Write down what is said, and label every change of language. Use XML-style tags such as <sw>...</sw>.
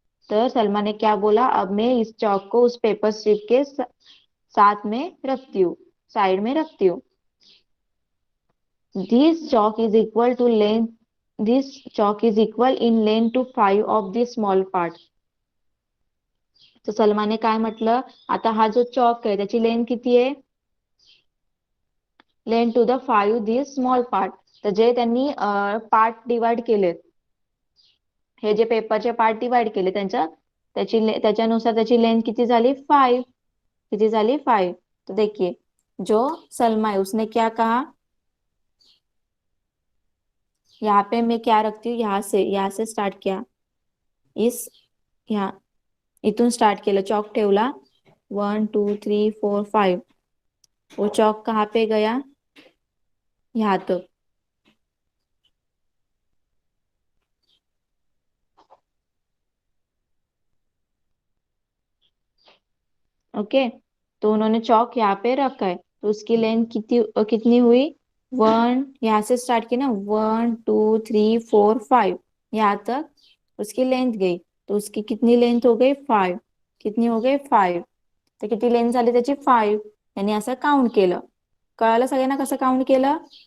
<hi>तो सलमा ने क्या बोला, अब मैं इस चॉक को उस पेपर स्ट्रिप के साथ में रखती हूँ, साइड में रखती हूँ।</hi> <en>This chalk is equal to length, this chalk is equal in length to 5 of the small part.</en> <mr>तर सलमाने काय म्हटलं, आता हा जो चॉक आहे त्याची लेंथ किती आहे,</mr> <en>Length to the 5 this small part.</en> <mr>तर जे त्यांनी पार्ट डिवाइड केलेत, हे जे पेपरचे पार्ट डिवाइड केले त्यांच्या, त्याच्यानुसार त्याची लेंथ किती झाली, 5। किती झाली, 5।</mr> <hi>तो देखिए जो सलमा है उसने क्या कहा, यहाँ पे मैं क्या रखती हूँ, यहाँ से स्टार्ट किया, इस यहाँ</hi> <mr>इथून स्टार्ट केलं, चॉक ठेवला,</mr> <hi>1 2 3 4 5, वो चॉक कहाँ पे गया, यहाँ तक। ओके, तो उन्होंने चौक यहाँ पे रखा है, तो उसकी लेंथ कितनी हुई, वन, यहाँ से स्टार्ट की ना, 1 2 3 4 5, यहाँ तक उसकी लेंथ गई, तो उसकी कितनी लेंथ हो गई, 5। कितनी हो गई, 5।</hi> <mr>तर किती लेंथ झाली त्याची, 5। यांनी असं काउंट केलं। कळालं सगळ्यांना कसं काउंट केलं।</mr>